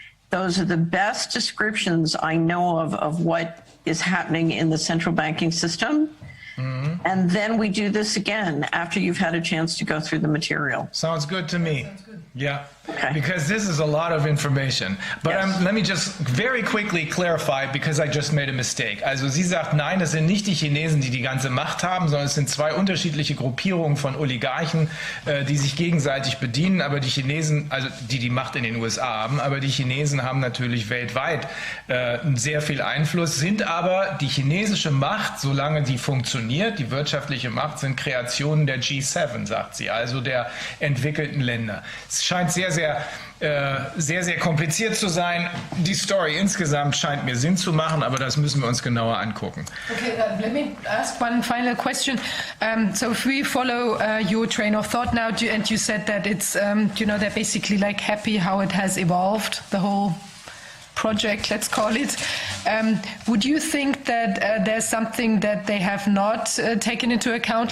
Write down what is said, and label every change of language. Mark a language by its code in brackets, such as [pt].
[en] Those are the best descriptions I know of what is happening in the central banking system. And then we do this again after you've had a chance to go through the material. Sounds good to me. Yeah, okay. Because this is a lot of information. But Yes. let me just very quickly clarify, because I just made a mistake. [de] Also sie sagt, nein, es sind nicht die Chinesen, die die ganze Macht haben, sondern es sind zwei unterschiedliche Gruppierungen von Oligarchen, die sich gegenseitig bedienen. Aber die Chinesen, also die Macht in den USA haben, aber die Chinesen haben natürlich weltweit sehr viel Einfluss, sind aber die chinesische Macht, solange die funktioniert, die wirtschaftliche Macht, sind Kreationen der G7, sagt sie, also der entwickelten Länder. Es scheint sehr, sehr kompliziert zu sein. Die Story insgesamt scheint mir Sinn zu machen, aber das müssen wir uns genauer angucken. [en] Okay, let me ask one final question. So if we follow your train of thought now, and you said that it's, they're basically like happy how it has evolved, the whole project, let's call it. Would you think that there's something that they have not taken into account?